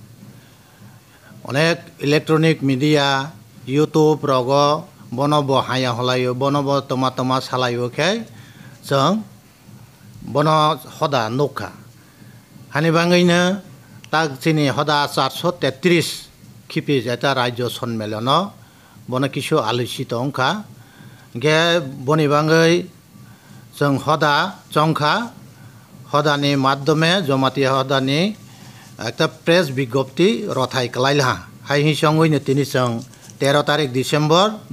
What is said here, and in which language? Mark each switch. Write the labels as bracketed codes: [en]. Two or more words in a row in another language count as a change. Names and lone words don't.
[brx] अनेक [en] electronic media [brx] यूट्यूब रगो बनबो हाया हलायो बनबो तमा सालायो खे जों बन हदा नखा हानि बांगैनो ताक सिनी हदा 433 खिपि जाता राज्य सम्मेलन बन किसु आलोचित अंका गे बनि बांगै जों हदा चंखा हदानि माध्यमे जमाति हदानि एकटा प्रेस बिज्ञप्ति रथाय कलाइला हाइ संगैनो तिनि जों 13 तारिख डिसेम्बर